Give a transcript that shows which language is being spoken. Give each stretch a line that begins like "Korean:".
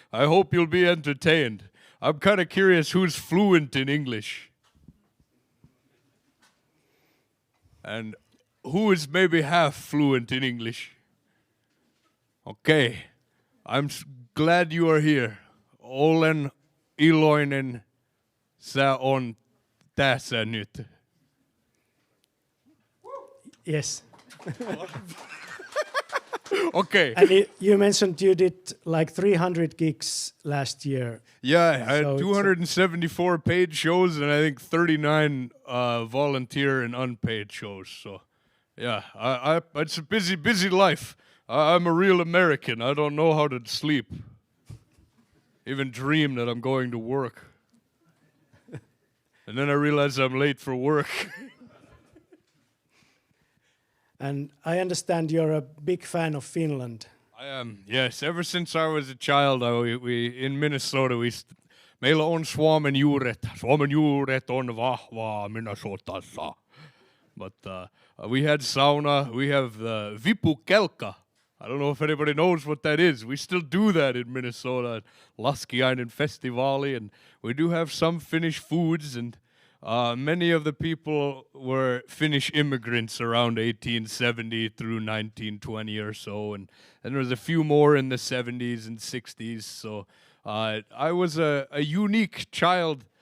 English: I hope you'll be entertained. I'm kind of curious who's fluent in English, and who is maybe half fluent in English. Okay, I'm glad you are here.
Finnish: Olen iloinen sä on tässä nyt.
English: Yes. Okay. And you mentioned you did like 300 gigs last year. Yeah, I had 274 paid shows and I think 39 volunteer and unpaid shows. So, yeah, it's a busy life. I'm a real American. I don't know how to sleep. Even dream that I'm going to work. And then I realize I'm late for work. And I understand you're a big fan of Finland. I am, yes. Ever since I was a child, we in Minnesota,
Finnish: meillä on Suomen juuret. Suomen juuret on vahvaa Minnesotassa.
English: But we had sauna. We have the vipukelkka. I don't know if anybody knows what that is. We still do that in Minnesota, Laskiainen Festivali, and we do have some Finnish foods, and many of the people were Finnish immigrants around 1870 through 1920 or so, and there was a few more in the 70s and 60s, so I was a unique child.